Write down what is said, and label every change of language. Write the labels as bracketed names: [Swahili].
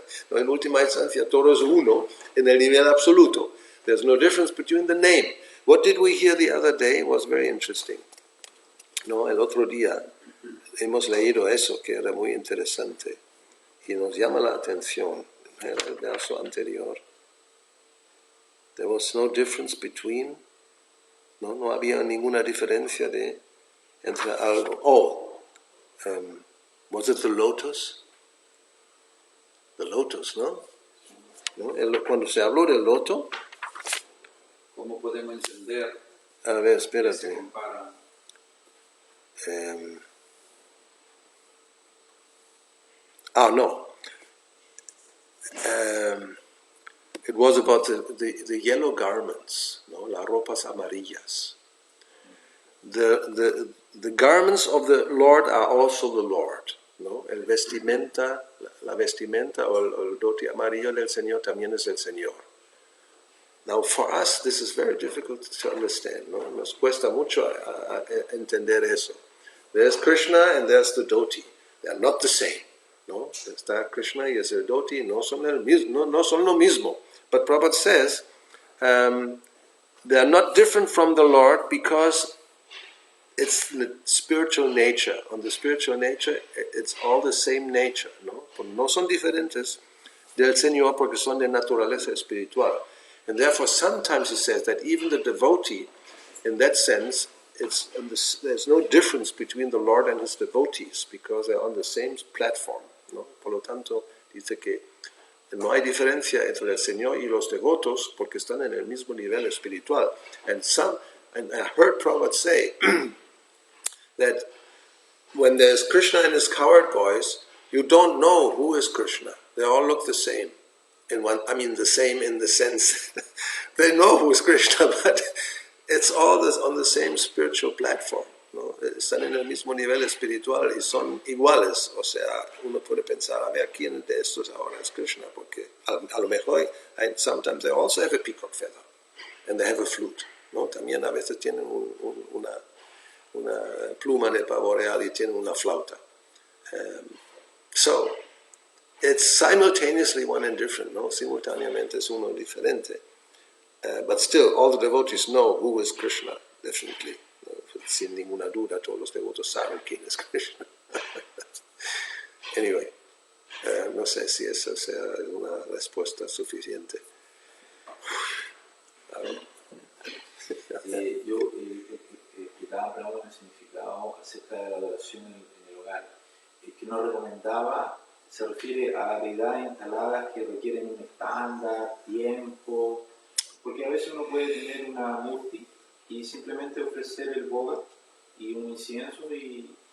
[Spanish] No, en última instancia, todo es uno en el nivel absoluto. [English] There's no difference between the name. What did we hear the other day was very interesting. [Spanish] No, el otro día hemos leído eso, que era muy interesante, y nos llama la atención el verso anterior. [English] There was no difference between, [Spanish] no había ninguna diferencia entre algo. [English] Was it the lotus? The lotus, ¿no? [Spanish] Cuando se habló del loto, ¿Cómo podemos entender? A ver, espérate. Se compara. No. [English] It was about the yellow garments, no? [Spanish] Las ropas amarillas. [English] The garments of the Lord are also the Lord, ¿no? [Spanish] La vestimenta o el doti amarillo del Señor también es el Señor. [English] Now, for us, this is very difficult to understand, ¿no? [Spanish] Nos cuesta mucho a entender eso. [English] There's Krishna and there's the doti. They are not the same, ¿no? [Spanish] Está Krishna y es el doti, no son lo mismo. [English] But Prabhupada says they are not different from the Lord because it's the spiritual nature. On the spiritual nature, it's all the same nature, ¿no? [Spanish] No son diferentes del Señor porque son de naturaleza espiritual. [English] And therefore, sometimes he says that even the devotee, in that sense, there's no difference between the Lord and his devotees because they're on the same platform, ¿no? [Spanish] Por lo tanto, dice que no hay diferencia entre el Señor y los devotos porque están en el mismo nivel espiritual. [English] And I heard Prabhupada say that when there's Krishna and his cowherd boys, you don't know who is Krishna. They all look the same. the same in the sense they know who is Krishna, but it's all this on the same spiritual platform, ¿no? [Spanish] Están en el mismo nivel espiritual y son iguales. O sea, uno puede pensar, a ver, ¿quién de estos ahora es Krishna? Porque a lo mejor, [English] sometimes they also have a peacock feather, and they have a flute, ¿no? [Spanish] También a veces tienen una pluma de pavo real y tienen una flauta. [English] So, it's simultaneously one and different, ¿no? [Spanish] Simultáneamente es uno diferente. [English] But still, all the devotees know who is Krishna, definitely. [Spanish] Sin ninguna duda, todos los devotos saben quién es Krishna. Anyway, no sé si eso sea una respuesta suficiente. Yo explicaba Prabhupada el significado acerca de la adoración en el hogar, que no recomendaba, se refiere a habilidades instaladas que requieren un estándar, tiempo, porque a veces uno puede tener una murti y simplemente ofrecer el boga y un incienso, y